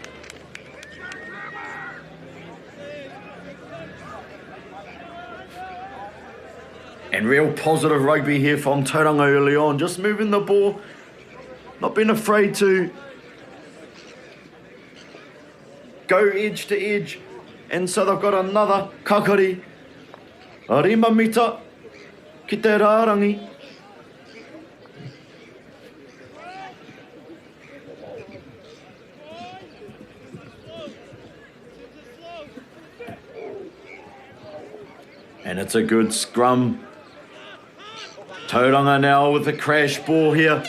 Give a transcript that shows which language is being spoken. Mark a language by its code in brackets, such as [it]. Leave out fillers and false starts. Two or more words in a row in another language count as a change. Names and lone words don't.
[en] And real positive rugby here from Tauranga early on, just moving the ball, not being afraid to go edge to edge. And so they've got another kakari. [mi] Rima mita ki te rārangi. [en] And it's a good scrum. Tauranga now with a crash ball here.